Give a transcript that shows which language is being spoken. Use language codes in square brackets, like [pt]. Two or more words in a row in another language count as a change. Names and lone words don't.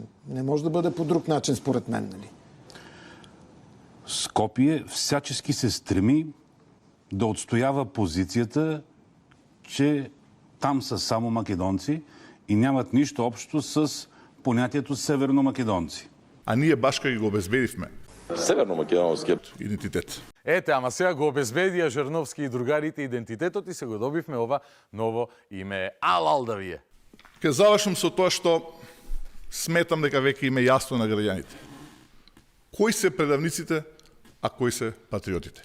[bg] Не може да бъде по друг начин, според мен, нали? Скопие всячески се стреми да отстоява позицията, че там са само македонци и нямат нищо общо с понятието северно-македонци. [mk] А ние башка ги го обезбедивме. [bg] Северно-македонският идентитет. [mk] Ете, ама сега го обезбедија Жерновски и другарите идентитетот и се го добивме ова ново име. Алал да вие. Ке завршам со тоа што сметам дека веќе име јасно на граѓаните. Кои се предавниците, а кои се патриотите?